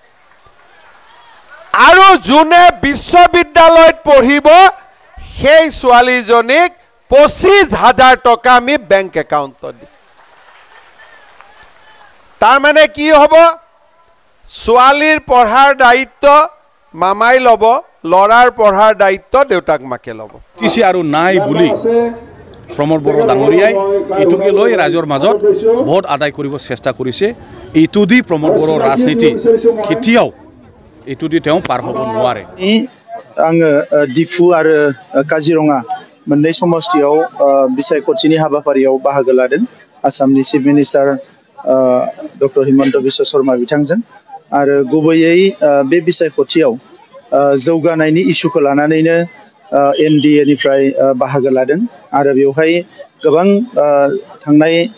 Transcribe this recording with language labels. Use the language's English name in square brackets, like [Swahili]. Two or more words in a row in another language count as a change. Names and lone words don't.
[Assamese] আৰু যোনে বিশ্ববিদ্যালয়ত পঢ়িব সেই ছোৱালীজনীক 25,000 টকা আমি বেংক একাউণ্টত দিম তাৰ মানে কি হ'ব ছোৱালীৰ পঢ়াৰ দায়িত্ব মামাই ল'ব লৰাৰ পঢ়াৰ দায়িত্ব দেউতাক মাকে ল'ব টিচি আৰু নাই বুলি প্ৰমোদ বড়ো ডাঙৰীয়াই এইটোকে লৈ ৰাইজৰ মাজত ভোট আদায় কৰিব চেষ্টা কৰিছে এইটো দি প্ৰমোদ বড়ো ৰাজনীতি কেতিয়াও এইটো দি তেওঁ পাৰ হ'ব নোৱাৰে [Bodo] आङो डिफु आरो काजिरङा मोननै समष्टियाव बिसायख'थिनि हाबाफारियाव बाहागो लादों आसामनि [English] chief minister [Bodo] डक्टर हिमन्त बिश्व शर्मा बिथांजों आरो गुबैयै बे बिसायख'थियाव जौगानायनि इस्युखौ लानानैनो एनडिए निफ्राय बाहागो लादों आरो बेवहाय गोबां थांनाय